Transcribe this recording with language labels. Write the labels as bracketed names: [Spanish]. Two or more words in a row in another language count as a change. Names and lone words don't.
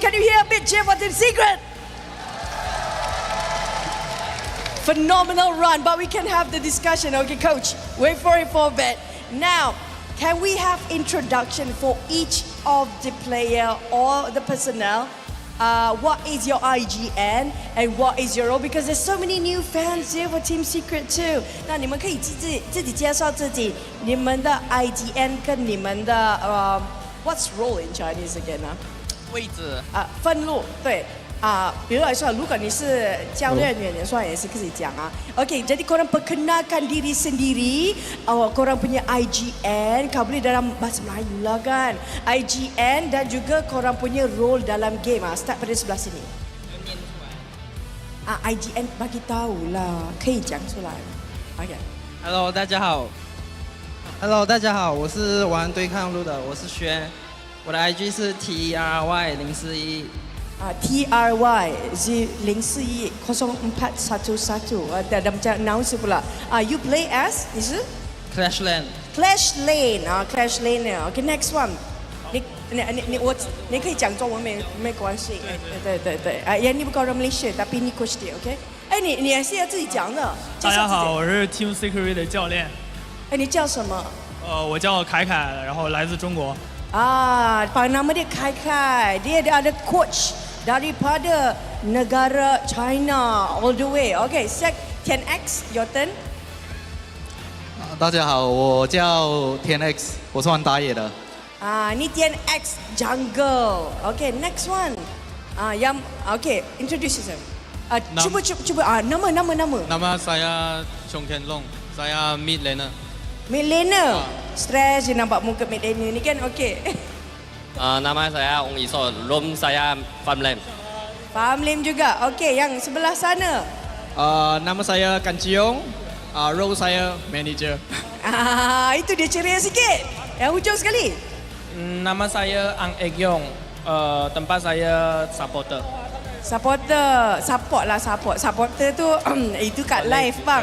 [English] Can you hear a bit cheer for Team Secret? Phenomenal run, but we can have the discussion. Okay, coach, wait for it for a bit. Now, can we have introduction for each of the player or the personnel? What is your IGN and what is your role? Because there's so many new fans here for Team Secret too. [Chinese] 那你们可以自己介绍自己，你们的 IGN 跟你们的 [English] what's role in Chinese again [Chinese] 啊？位置分路对。比如来说，如果你是教练员，你说也是可以讲啊。 [Malay] Okay, jadi korang perkenalkan diri sendiri, korang punya IGN, kau boleh dalam bahasa Melayu lah kan. IGN dan juga korang punya role dalam game. Start pada sebelah sini. IGN bagi tahu lah， [Chinese] 可以讲出来。Okay. Hello， 大家好。Hello， 大家好，我是玩对抗路的，我是轩，我的 IG 是 TRY041。 [Malay] TRY 041 0411 ada macam announce pula. [English] You play as [Chinese] 你是 [English] Clash Lane. Clash Lane. Okay, next one. [Chinese] 你可以讲中文没关系。对。你不是 [Malay] orang Malaysia， [Chinese] tapi 你 coach 的 ，OK？你也是要自己讲的。大家好，我是 Team Secret 的教练。你叫什么？我叫凯凯，然后来自中国。 [Malay] nama dia Kai. Dia ada coach daripada negara China [English] all the way. Okay, Sec 10X, your turn. [Chinese] 大家好，我叫 10X， 我是玩打野的。 [English] 你 10X jungle. Okay, next one. Okay, introduce yourself. [Malay] Cuba nama. Nama saya Chong Ken Long. Saya [English] mid laner. Mid laner. [Malay] Stress je nampak muka [English] mid laner [Malay] ni kan. Okay. Nama saya Ong Iso, room saya [English] farm lane. Farm lane [Malay] juga. Okay, yang sebelah sana. Nama saya Kan Ciong, role saya manager. Itu dia ceria sikit. Yang hujung sekali. Nama saya Ang Ek Yong, tempat saya supporter. Supporter tu itu kat live bang.